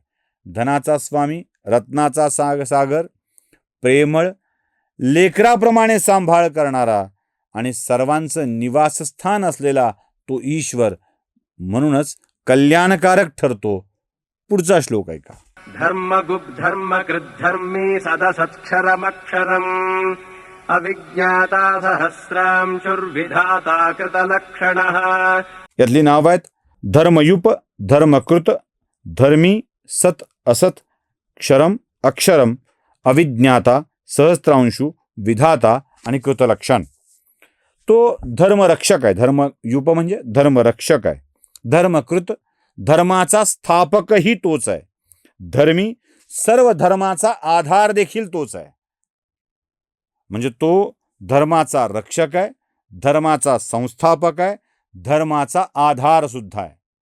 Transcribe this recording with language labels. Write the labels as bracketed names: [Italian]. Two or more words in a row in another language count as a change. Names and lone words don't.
[Marathi] धनाचा स्वामी, रत्नाचा सागर, प्रेमळ, लेकराप्रमाणे सांभाळ करणारा आणि सर्वांचं निवासस्थान असलेला तो ईश्वर म्हणूनच कल्याणकारक ठरतो. पुढचा श्लोक ऐका. [Sanskrit] धर्मकृद्धर्मी सदसत्क्षरमक्षरम् अविज्ञाता सहस्रांशुर्विधाता कृतलक्षणः. [Marathi] यातली नाव आहेत धर्मयुप, धर्मकृत, धर्मी, सत असत, क्षरम अक्षरम, अविज्ञाता, सहस्त्रांशु, विधाता आणि कृतलक्षण. तो धर्मरक्षक आहे. धर्मयुप म्हणजे धर्मरक्षक आहे. धर्मकृत, धर्माचा स्थापकही तोच आहे. धर्मी, सर्व धर्माचा आधार देखील तोच आहे. म्हणजे तो धर्माचा रक्षक आहे, धर्माचा संस्थापक आहे, धर्माचा आधार सुद्धा आहे.